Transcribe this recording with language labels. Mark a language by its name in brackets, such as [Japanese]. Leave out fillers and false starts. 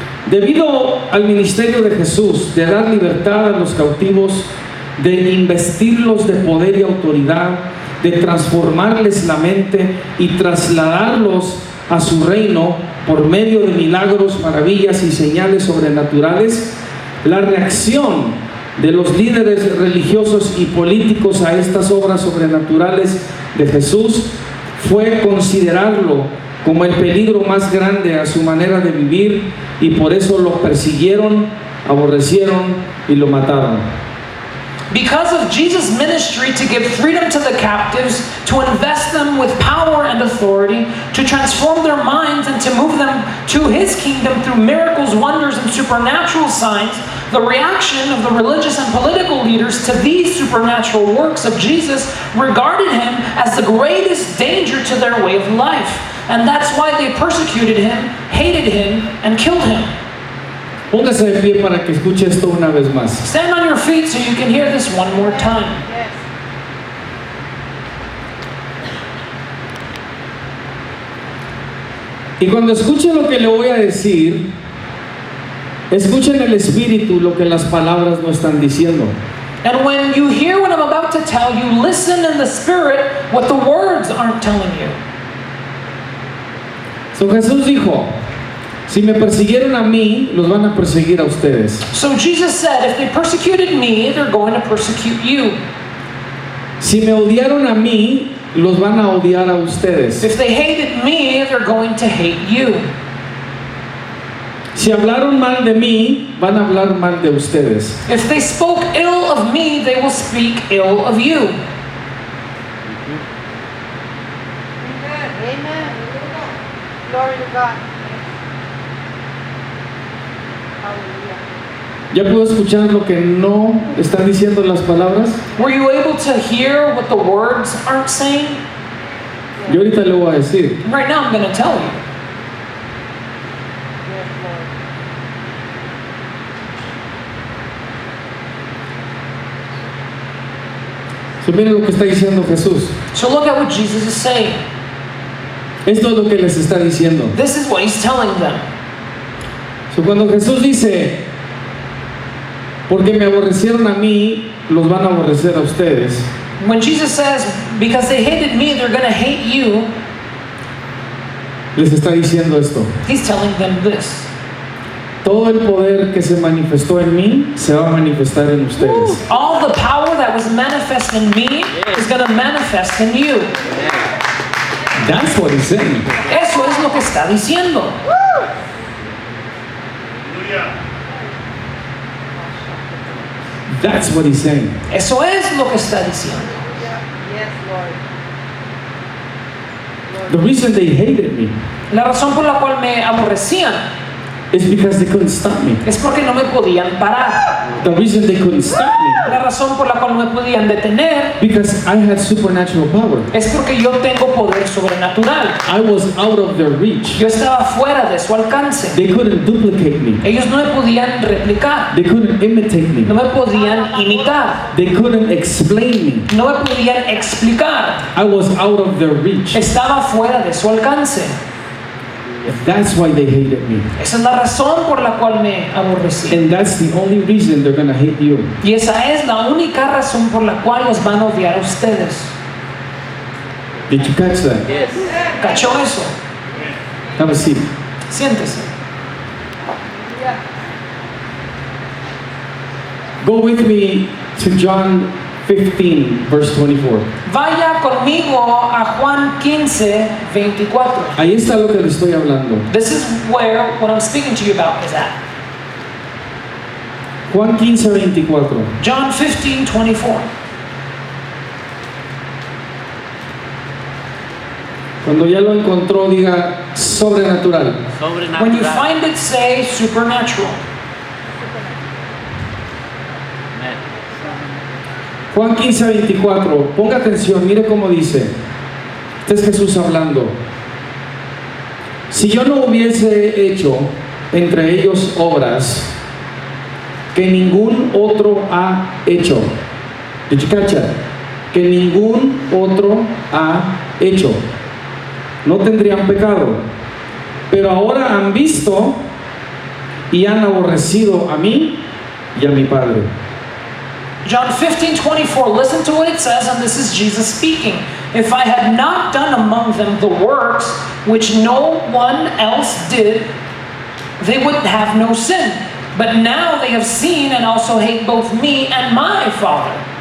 [Spanish] Debido al ministerio de Jesús de dar libertad a los cautivos, de investirlos de poder y autoridad, de transformarles la mente y trasladarlos a su reino por medio de milagros, maravillas y señales sobrenaturales, la reacción de los líderes religiosos y políticos a estas obras sobrenaturales de Jesús fue considerarlo como el peligro más grande a su manera de vivir, y por eso lo persiguieron, aborrecieron y lo mataron. [English] Because of Jesus' ministry to give freedom to the captives, to invest them with power and authority, to transform their minds and to move them to his kingdom through miracles, wonders, and supernatural signs, the reaction of the religious and political leaders to these supernatural works of Jesus regarded him as the greatest danger to their way of life. And that's why they persecuted him, hated him, and killed him. [Spanish] Póngase de pie para que escuche esto una vez más. [English] Stand on your feet so you can hear this one more time. Yes. [Spanish] Y cuando escuche lo que le voy a decir, escuchen el espíritu lo que las palabras no están diciendo. [English] And when you hear what I'm about to tell you, listen in the spirit what the words aren't telling you. [Spanish] So Jesús dijo, si me persiguieron a mí, los van a perseguir a ustedes. [English] So Jesus said, if they persecuted me, they're going to persecute you. [Spanish] Si me odiaron a mí, los van a odiar a ustedes. [English] If they hated me, they're going to hate you. [Spanish] Si hablaron mal de mí, van a hablar mal de ustedes. [English] If they spoke ill of me, they will speak ill of you. Amen. Amen. Glory to God. Hallelujah. [Spanish] ¿Ya puedo escuchar lo que no están diciendo las palabras? [English] Were you able to hear what the words aren't saying? [Spanish] Yo ahorita le voy a decir. [English] Right now I'm going to tell you. Yes, Lord. [Spanish] So, miren lo que está diciendo Jesús. [English] So look at what Jesus is saying. [Spanish] Esto es lo que les está diciendo. [English] This is what he's telling them. [Spanish] So, cuando Jesús dice, porque me aborrecieron a mí, los van a aborrecer a ustedes. [English] When Jesus says, because they hated me, they're going to hate you, [Spanish] Les está diciendo esto. [English] he's telling them this. [Spanish] Todo el poder que se manifestó en mí se va a manifestar en ustedes. [English] All the power that was manifest in me is going to manifest in you. That's what he's saying. [Spanish] Eso es lo que está diciendo. [English] That's what he's saying. [Spanish] Eso es lo que está diciendo. [English] Yes, Lord. The reason they hated me [Spanish] La razón por la cual me aborrecían [English] is because they couldn't stop me. [Spanish] es porque no me podían parar. [English] The reason they couldn't stop me [Spanish] La razón por la cual no me podían detener [English] because I had supernatural power. [Spanish] es porque yo tengo poder sobrenatural. [English] I was out of their reach. [Spanish] Yo estaba fuera de su alcance. [English] They couldn't duplicate me. [Spanish] Ellos no me podían replicar, [English] They couldn't imitate [Spanish] no [English] me. [Spanish] me podían imitar, [English] They couldn't explain me. [Spanish] no me podían explicar. [English] I was out of their reach. [Spanish] Estaba fuera de su alcance. [English] That's why they hated me. [Spanish] Esa es la razón por la cual me aborrecí. [English] And that's the only reason they're going to hate you. [Spanish] Y esa es la única razón por la cual los van a odiar a ustedes. [English] Did you catch that? [Spanish] ¿Cachó eso? [English] Have a seat. [Spanish] Siéntese. [English] Go with me to John 15, verse 24. [Spanish] Vaya conmigo a Juan 15, 24. Ahí está lo que le estoy hablando. [English] This is where what I'm speaking to you about is at. [Spanish] Juan 15, 24. [English] John 15, 24. [Spanish] Cuando ya lo encontró, diga sobrenatural. [English] When you find it, say supernatural. [Spanish] Juan 15, 24. Ponga atención, mire cómo dice. Este es Jesús hablando. Si yo no hubiese hecho entre ellos obras que ningún otro ha hecho. [English] Did you catch that? [Spanish] Que ningún otro ha hecho. No tendrían pecado. Pero ahora han visto y han aborrecido a mí y a mi Padre. [English] John 15:24, listen to what it says, and this is Jesus speaking. If I had not done among them the works which no one else did, they would have no sin. But now they have seen and also hate both me and my Father.